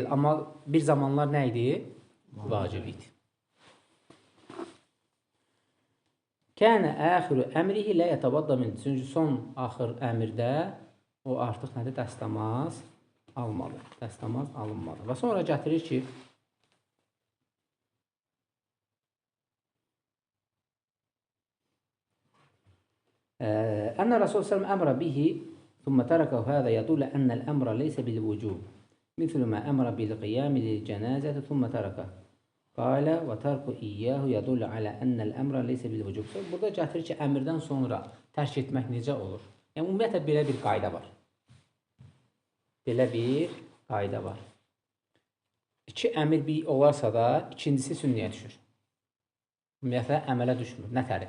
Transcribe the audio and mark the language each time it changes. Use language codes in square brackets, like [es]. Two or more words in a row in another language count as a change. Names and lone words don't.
[az] Amma bir zamanlar nə idi? Vacib idi. [ar] كان آخر أمره لا يتوضأ من. [az] Çünki son axır əmirdə o artıq nədir? Dəstəmaz almalı. Dəstəmaz alınmalı. Və sonra gətirir ki, [ar] أن الرسول صلى الله عليه وسلم أمر به ثم تركه هذا يدل أن الأمر ليس بالوجوب مثل ما أمر بالقيام للجنازة ثم تركه قال وترك إياه يدل على أن الأمر ليس بالوجوب. [az] Burada gətirir ki, əmrdən sonra tərk etmək necə olur? Yəni, ümumiyyətlə, belə bir qayda var. Belə bir qayda var. İki əmr bir olarsa da, ikincisi sünniyə düşür. Ümumiyyətlə, əmələ düşmür. Nə tərif?